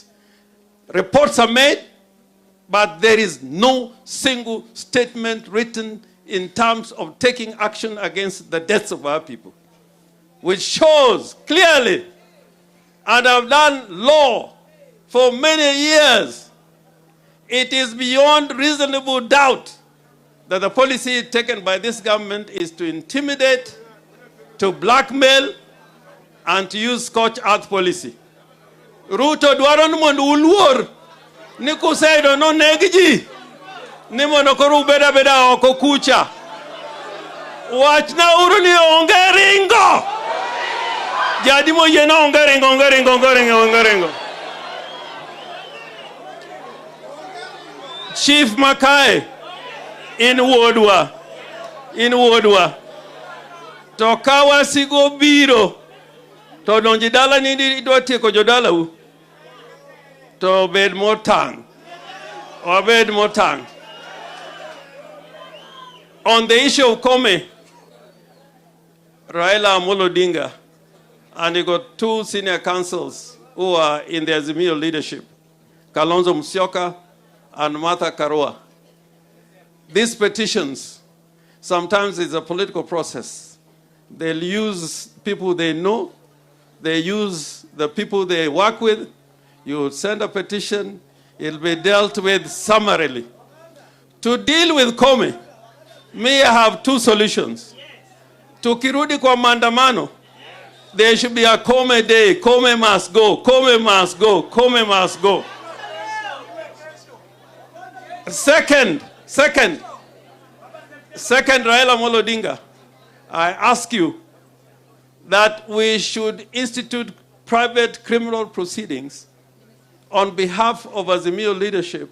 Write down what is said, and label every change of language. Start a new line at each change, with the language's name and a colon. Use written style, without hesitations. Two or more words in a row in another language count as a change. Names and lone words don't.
English: Reports are made, but there is no single statement written in terms of taking action against the deaths of our people, which shows clearly, and I've done law for many years, It is beyond reasonable doubt that the policy taken by this government is to intimidate, to blackmail, and to use scorched earth policy.
Luo (Kenya and Tanzania): Ruto dwaro ni mondo uluor ni kuseyudo noneg ji ni mondo koro ubeda beda oko kucha. Wachna uru ni onge ringo. Jadi moyieno onge ringo. Chief Makai in Wodwa. To kawasigo biro to donji dala ni idwa tieko jodala u. To bed motang.
English: On the issue of Kome, Raila Amolo Odinga, and he got two senior councils who are in the Azimio leadership, Kalonzo Musyoka and Martha Karua. These petitions, sometimes it's a political process. They'll use people they know, they use the people they work with. You send a petition, it'll be dealt with summarily. To deal with Kome, I have two solutions.
Swahili: To kirudi kwa maandamano,
English: there should be a Kome day. Kome must go. Second, Raila Amolo Odinga, I ask you that we should institute private criminal proceedings on behalf of Azimio leadership.